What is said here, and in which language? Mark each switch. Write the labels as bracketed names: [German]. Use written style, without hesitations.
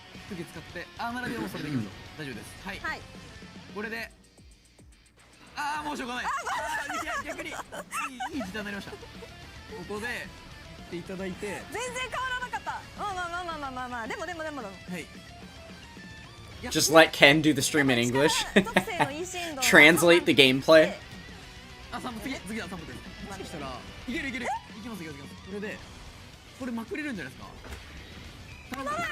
[Japanese] クッキー使ってまだでもそれできると大丈夫です。はい。これでもうしょうがない。逆にいい時短になりました。ここでっていただいて全然変わらなかった。まあでもはい。 [English] Just let Ken do the stream in English. Translate the gameplay. [Japanese] 次だ3分です。もしかしたらいけるいきます。これでこれまくれるんじゃないですか。頼む。